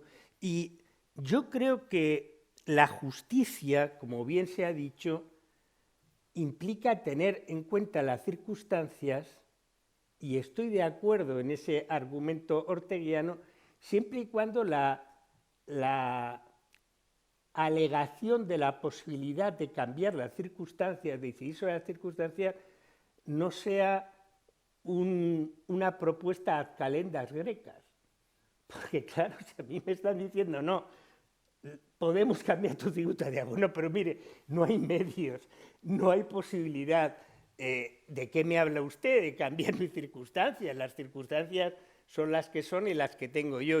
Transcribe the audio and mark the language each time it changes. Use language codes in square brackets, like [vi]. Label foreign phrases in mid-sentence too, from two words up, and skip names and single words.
[es] Y yo creo que la justicia, como bien se ha dicho, implica tener en cuenta las circunstancias, y estoy de acuerdo en ese argumento orteguiano, siempre y cuando la alegación de la posibilidad de cambiar las circunstancias, de decidir sobre las circunstancias, no sea una propuesta [la] ad calendas grecas. [es] Porque claro, si a mí me están diciendo, no, podemos cambiar tu tributaria, bueno, pero mire, no hay medios, no hay posibilidad. ¿De qué me habla usted? De cambiar mis circunstancias. Las circunstancias son las que son y las que tengo yo.